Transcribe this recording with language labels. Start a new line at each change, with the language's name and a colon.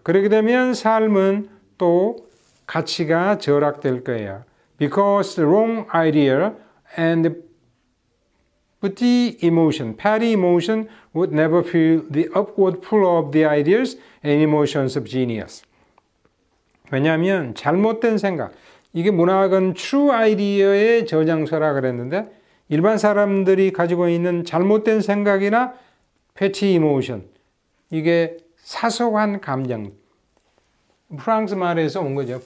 Korean: 그렇게 되면 삶은 또 가치가 절약될 거예요.
English: Because the wrong idea and petty emotion would never feel the upward pull of the ideas and emotions of genius.
Korean: 왜냐하면 잘못된 생각, 이게 문학은
English: true idea
Korean: 의 저장소라 그랬는데 일반 사람들이 가지고 있는 잘못된 생각이나
English: petty emotion,
Korean: 이게 사소한 감정, 프랑스 말에서 온 거죠.